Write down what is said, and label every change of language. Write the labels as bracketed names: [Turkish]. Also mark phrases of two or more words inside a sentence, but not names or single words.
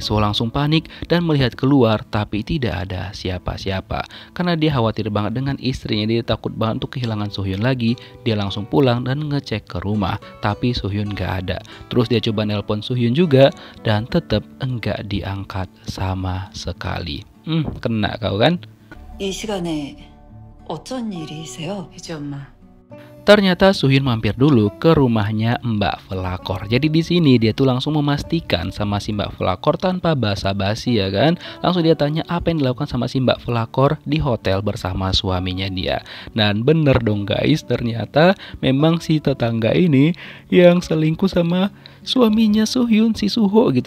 [Indonesian] Suho langsung panik dan melihat keluar tapi tidak ada siapa-siapa. Karena dia khawatir banget dengan istrinya, dia takut banget untuk kehilangan Soo Hyun lagi. Dia langsung pulang dan ngecek ke rumah, tapi Soo Hyun gak ada. Terus dia coba nelpon Soo Hyun juga dan tetap enggak diangkat sama sekali. Kena kau kan? [Korean] 이 시간에 어쩐 일이세요, 희지 엄마? [Indonesian] Ternyata Soo Hyun mampir dulu ke rumahnya Mbak Velakor. Jadi di sini dia tuh langsung memastikan sama si Mbak Velakor tanpa basa-basi ya kan. Langsung dia tanya apa yang dilakukan sama si Mbak Velakor di hotel bersama suaminya dia. Dan bener dong guys, ternyata memang si tetangga ini yang selingkuh sama suaminya Soo Hyun, si Suho gitu.